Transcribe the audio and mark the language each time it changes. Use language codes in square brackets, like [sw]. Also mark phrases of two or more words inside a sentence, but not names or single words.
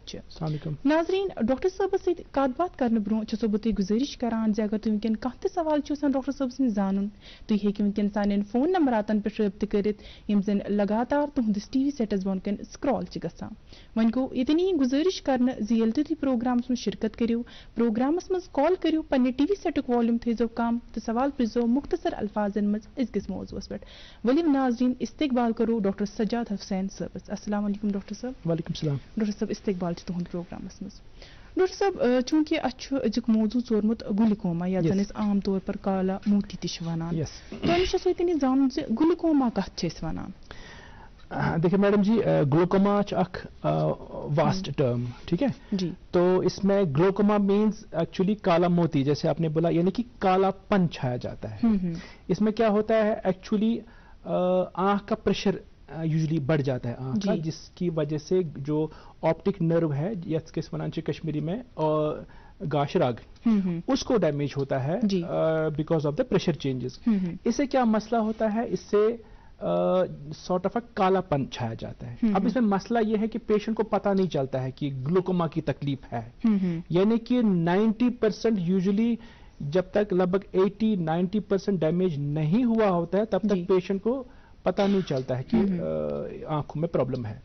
[ks] چھِ ناظرین ڈاکٹر صٲبس سۭتۍ کتھ باتھ کرنہٕ برونٛہہ چھسو بہٕ تۄہہِ گُزٲرِش کران زِ اگر تُہۍ وٕنکٮ۪ن کانٛہہ تہِ سوال چھُ آسان ڈاکٹر صٲبس نِش زانُن تُہۍ ہیٚکِو وٕنکٮ۪ن سانٮ۪ن فون نمبراتن پٮ۪ٹھ رٲبطہٕ کٔرِتھ یِم زن لگاتار تُہنٛدِس ٹی وی سیٹس بۄن کَنۍ سکرال چھِ گژھان وۄنۍ گوٚو ییٚتٮ۪ن یی گُزٲرِش کرنہٕ زِ ییٚلہِ تُہۍ پروگرامس منٛز شرکت کٔرِو پروگرامس منٛز کال کٔرِو پننہِ ٹی وی سیٹُک والیوٗم تھٲیزیو کم تہٕ سوال پرٛژھزیو مختصر الفاظن منٛز أزکِس موضوعس پٮ۪ٹھ ؤلِو ناظریٖن استقبال کرو ڈاکٹر سجاد حسین صٲبس [ar] السلام علیکم [ks] ڈاکٹر صٲب [ar] وعلیکم السلام [ks] ڈاکٹر صٲب استقبال چھُ تُہُنٛد پروگرامس منٛز ڈاکٹر صٲب چوٗنٛکہِ اَسہِ چھُ أزیُک موضوٗع ژورمُت گلوکوما یتھ زن أسۍ [ur] عام طور پر [ks] کالا موتی تہِ چھِ ونان تۄہہِ نِش چھُ ییٚتٮ۪ن یہِ زانُن زِ گلوکوما کتھ چھِ أسۍ ونان [ur] دیکھیے میڈم جی گلوکوما اکھ [en] vast term [ur] ٹھیک ہے جی تو اس میں گلوکوما [en] means actually [ur] کالا موتی جیسے آپ نے بولا یعنی کہ کالا پن چھایا جاتا ہے اس میں کیا ہوتا ہے ایکچولی آنکھ کا [en] pressure usually [ur] بڑھ جاتا ہے آنکھ کا جس کی وجہ سے جو [en] optic nerve [ur] ہے [ks] یس کس ونان چھِ [ur] کشمیری میں [ks] گاش راگ [ur] اس کو ڈیمیج ہوتا ہے [en] because of the pressure changes [ur] اس سے کیا مسئلہ ہوتا ہے اس سے [en] sort of a [ur] کالا پن چھایا جاتا ہے اب اس میں مسئلہ یہ ہے کہ پیشنٹ کو پتہ نہیں چلتا ہے کہ گلوکوما کی تکلیف ہے یعنی کہ 90% یوزلی جب تک لگ بھگ 80-90% ڈیمیج نہیں ہوا ہوتا ہے تب تک پیشنٹ کو پتہ نہیں چلتا ہے کہ آنکھوں میں پرابلم ہے